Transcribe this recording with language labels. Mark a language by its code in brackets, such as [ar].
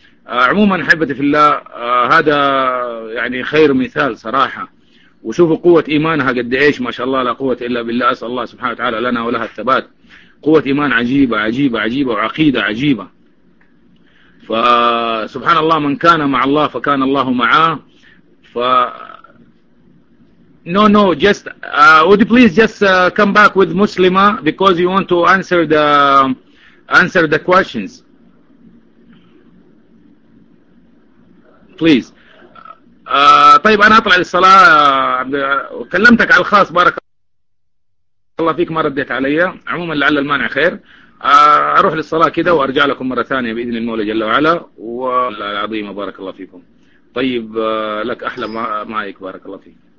[ar] عموما احبتي في الله هذا يعني خير مثال صراحة وشوفوا قوة إيمانها قد إيش ما شاء الله لا قوة إلا بالله. أسأل الله سبحانه وتعالى لنا ولها الثبات. قوة إيمان عجيبة عجيبة عجيبة وعقيدة عجيبة. فسبحان الله من كان مع الله فكان الله معاه. [en] ف no no just would you please just come back with Muslima because you want to answer the questions please. [ar] طيب انا اطلع للصلاه. كلمتك على الخاص بارك الله فيك ما رديت علي. عموما لعل المانع خير. اروح للصلاه كده وارجع لكم مره ثانيه باذن المولى جل وعلا والعظيم بارك الله فيكم. طيب لك احلى مايك بارك الله فيك.